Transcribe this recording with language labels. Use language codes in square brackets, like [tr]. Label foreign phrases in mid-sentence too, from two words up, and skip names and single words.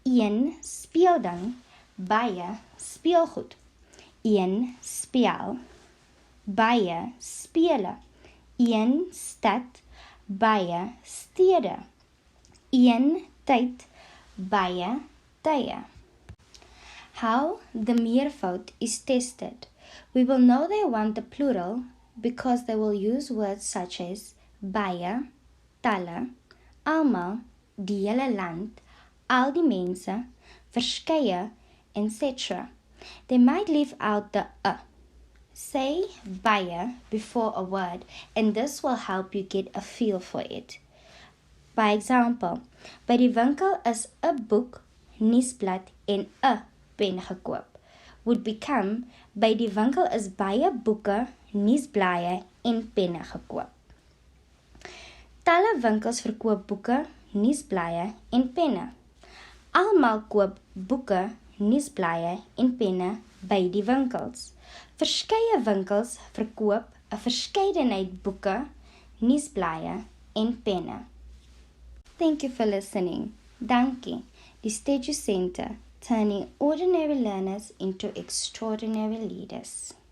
[af] Een speelding, baie speelgoed. Een spel, baie spele. Een stad, baie stede. Een tyd, baie tye. [en] How the meervoud is tested. We will know they want the plural because they will use words such as [af] baie, talle, almal, die hele land, al die mense, verskeie, [en] etc. They might leave out the Say baie before a word and this will help you get a feel for it. By example, [af] by die winkel is 'n boek, nuusblad en 'n pen gekoop. [en] Would become, [af] by die winkel is baie boeke, nuusblaaie en penne gekoop. Talle winkels verkoop boeke, nuusblaaie en penne. Almal koop boeke, nuusblaaie en penne by die winkels. Verskeie winkels verkoop 'n verskeidenheid boeke, nuusblaaie en penne. [en] Thank you for listening. [af] Dankie. Die Steducentre, [en] turning ordinary learners into extraordinary leaders.